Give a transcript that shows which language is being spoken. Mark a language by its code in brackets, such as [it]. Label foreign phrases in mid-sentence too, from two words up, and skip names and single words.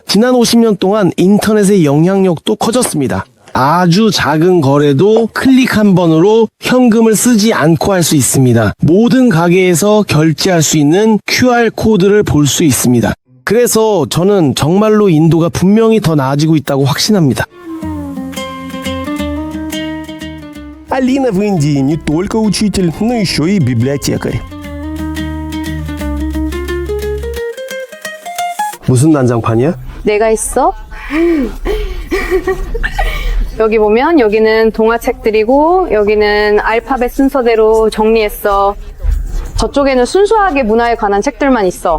[ko] 지난 50년 동안 인터넷의 영향력도 커졌습니다. 아주 작은 거래도 클릭 한 번으로 현금을 쓰지 않고 할 수 있습니다. 모든 가게에서 결제할 수 있는 QR코드를 볼 수 있습니다. 그래서 저는 정말로 인도가 분명히 더 나아지고 있다고 확신합니다. [ru] Алина в Индии не только учитель, но еще и библиотекарь. [ko] 무슨 난장판이야? 내가 있어? 여기 보면 여기는 동화책들이고 여기는 알파벳 순서대로 정리했어. 저쪽에는 순수하게 문화에 관한 책들만 있어.